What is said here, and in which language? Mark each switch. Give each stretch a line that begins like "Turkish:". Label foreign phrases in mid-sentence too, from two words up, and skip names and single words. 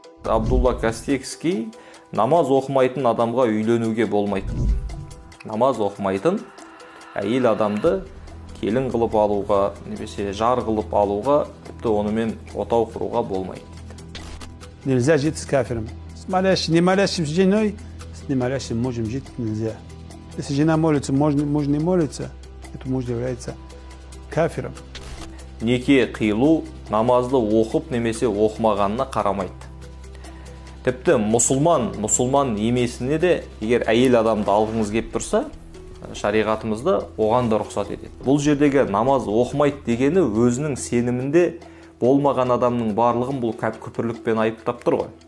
Kazakh: Абдулла Кастекский намаз оқымайтын адамға үйленуге болмайды. Намаз оқымайтын әйел адамды келін қылып алуға, немесе жар қылып алуға, тіпті онымен отау құруға болмайды.
Russian: Нельзя жить с кафиром. Не молящим с женой, с не молящим мужем жить нельзя. Если жена молится, муж не молится, то муж является кафиром.
Kazakh: Неке қиылу намазды оқып немесе оқымағанына қарамайды. Тіпті мұсылман емесіне де егер әйел адамды алғыңыз кеп тұрса, шариғатымызда оған да рұқсат етеді. Бұл жердегі намаз оқымайды дегені өзінің сенімінде болмаған адамның барлығын бұл күпірлікпен айыптап тұр ғой.